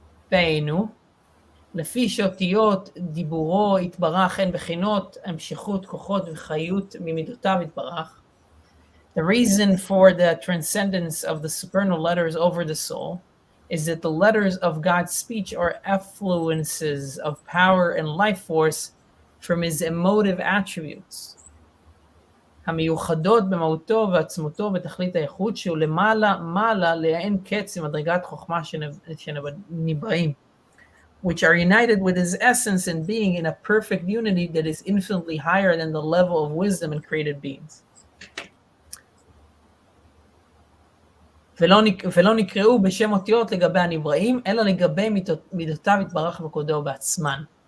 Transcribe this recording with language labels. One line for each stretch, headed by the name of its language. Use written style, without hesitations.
Hebrew: והיינו, לפי שאותיות דיבורו יתברך הן בחינות המשכות כוחות וחיות ממידותיו יתברך.
English: The reason for the transcendence of the supernal letters over the soul is that the letters of God's speech are effluences of power and life force from his emotive attributes.
Hebrew: המיוחדות במהותו ועצמותו בתכלית הייחוד שהוא למעלה לאין קץ ממדרגת חוכמה שנבראים,
English: which are united with his essence and being in a perfect unity that is infinitely higher than the level of wisdom in created beings.
Hebrew: ולא נקראו בשם אותיות לגבי הנבראים, אלא לגבי מידותיו יתברך בכבודן ובעצמן.